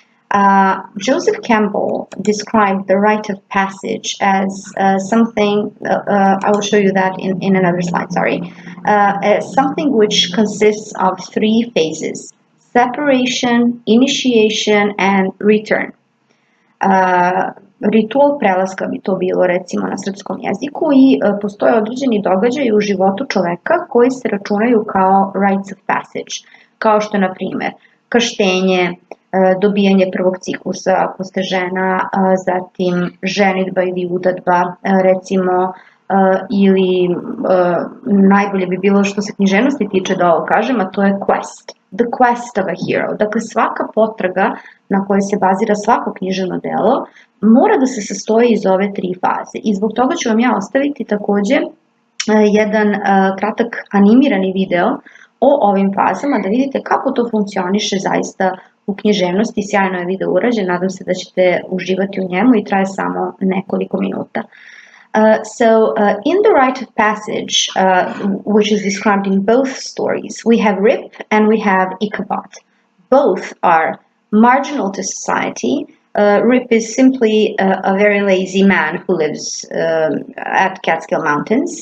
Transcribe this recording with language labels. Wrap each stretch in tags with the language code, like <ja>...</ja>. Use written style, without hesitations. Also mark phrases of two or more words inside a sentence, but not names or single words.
<en>Joseph Campbell described the rite of passage as something, I will show you that in another slide, sorry, as something which consists of three phases: separation, initiation, and return.</en> <sr>Ritual prelaska bi to bilo recimo na srpskom jeziku i postoje određeni događaji u životu čoveka koji se računaju kao</sr> <en>rites of passage,</en> <sr>kao što na primjer krštenje, dobijanje prvog ciklusa posle žena, zatim ženidba ili udadba, recimo, ili najbolje bi bilo što se književnosti tiče da ovo kažem, a to je quest.</sr> <en>The quest of a hero.</en> <sr>Dakle, svaka potraga na kojoj se bazira svako književno delo mora da se sastoji iz ove tri faze. I zbog toga ću vam ja ostaviti takođe jedan kratak animirani video o ovim fazama, da vidite kako to funkcioniše zaista u književnosti. Sjajno je video urađen, nadam se da ćete uživati u njemu i traje samo nekoliko minuta.</sr> <en>In the rite of passage, which is described in both stories, we have Rip and we have Ichabod. Both are marginal to society. Rip is simply a very lazy man who lives at Catskill Mountains.</en>